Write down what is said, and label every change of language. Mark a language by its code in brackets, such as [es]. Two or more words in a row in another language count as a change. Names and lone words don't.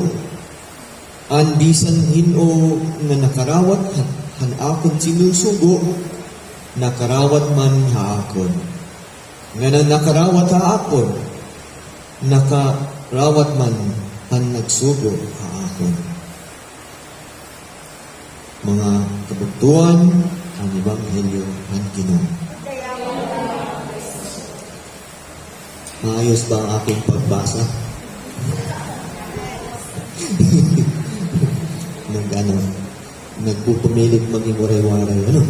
[war] Andisan hino nga nakarawat han akon sinusugo, nakarawat man ha akon. Nga na nakarawat ha akon, nakarawat man han nagsugo ha akon. Mga kabugtuan, [tl] ang Ebanghelyo ng Ginoo. Maayos ba ang aking pagbasa? Nagpupumilit maging waray-waray.